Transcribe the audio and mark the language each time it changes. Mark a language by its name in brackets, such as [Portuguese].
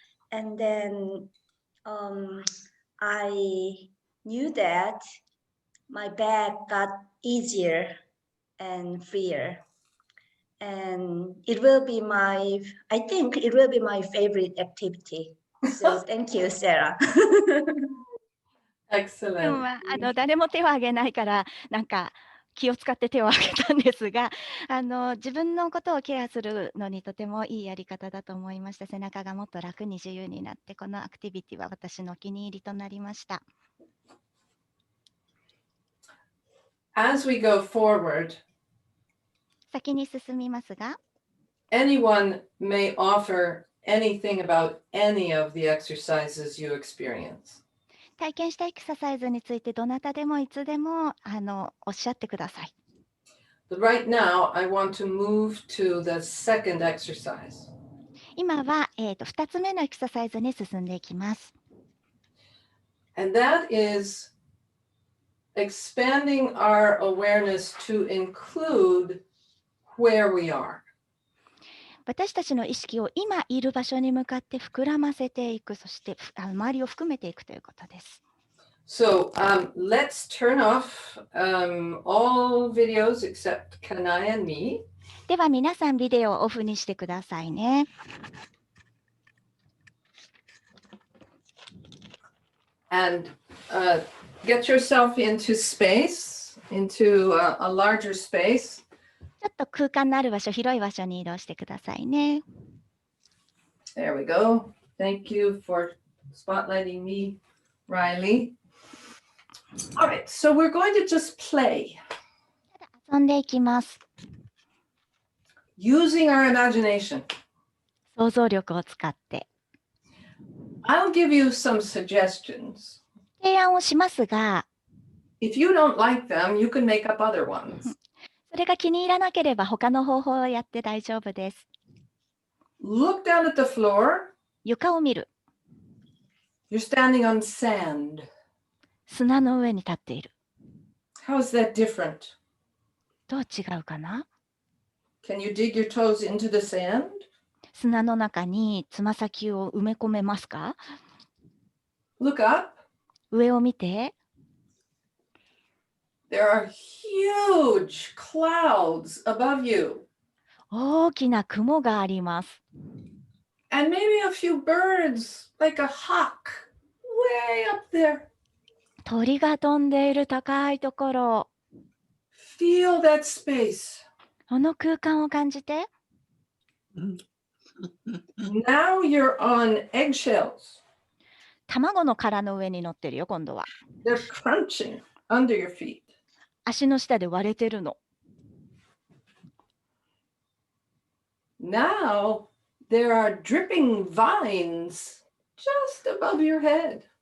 [English] And then I knew that my back got easier and freer. And it will be I think it will be my favorite activity. So thank you, Sarah. Excellent. [Japanese] 誰も手を挙げないからなんか気を使って手を挙げたんですが、自分のことをケアするのにとてもいいやり方だと思いました。背中がもっと楽に自由になって、このアクティビティは私のお気に入りとなりました。 [English] As we go forward, [Japanese] 先に進みますが、 [English] anyone may offer anything about any of the exercises you experience. [Japanese] 体験したエクササイズについてどなたでもいつでもおっしゃってください。 [English] But right now, I want to move to the second exercise. [Japanese] 今は、2つ目のエクササイズに進んでいきます。 [English] And that is expanding our awareness to include where we are. [Japanese] 私たちの意識を今いる場所に向かって膨らませていく、そして周りを含めていくということです。 [English] So let's turn off all videos except Kanai and me. [Japanese] では皆さんビデオをオフにしてくださいね。 [English] And get yourself into space, into a larger space. [Japanese] ちょっと空間のある場所、広い場所に移動してくださいね。 [English] There we go. Thank you for spotlighting me, Riley. All right, so we're going to just play [Japanese] 遊んでいきます。 [English] using our imagination. [Japanese] 想像力を使って。 [English] I'll give you some suggestions. [Japanese] 提案をしますが、 [English] If you don't like them, you can make up other ones. [Japanese] それが気に入らなければ他の方法をやって大丈夫です。 [English] Look down at the floor. [Japanese] 床を見る。 [English] You're standing on sand. [Japanese] 砂の上に立っている。 [English] How is that different? [Japanese] どう違うかな？ [English] Can you dig your toes into the sand? [Japanese] 砂の中につま先を埋め込めますか？ [English] Look up. [Japanese] 上を見て。 [English] There are huge clouds above you. [Japanese] 大きな雲があります。 [English] And maybe a few birds, like a hawk, way up there. [Japanese] 鳥が飛んでいる高いところ。 [English] Feel that space. [Japanese] この空間を感じて。 [English] Now you're on eggshells. [Japanese] 卵の殻の上に乗ってるよ、今度は。 [English] They're crunching under your feet. [Japanese] 足の下で割れてるの。 [English] Now there are dripping vines just above your head.